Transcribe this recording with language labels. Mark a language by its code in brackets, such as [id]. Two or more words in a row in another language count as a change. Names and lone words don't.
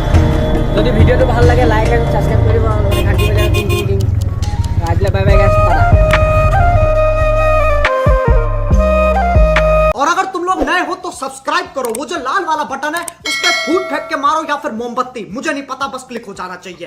[as] যদি ভিডিঅ'টো ভাল লাগে [en] like and subscribe [as] কৰিব আৰু ঘণ্টি বজাই টিং টিং টিং। আজিলৈ [en] bye bye guys, [as] টাটা। [hi] और अगर तुम लोग नए हो तो सब्सक्राइब करो, वो जो लाल वाला बटन है उस पर फूट फेंक के मारो या फिर मोमबत्ती, मुझे नहीं पता, बस क्लिक हो जाना चाहिए।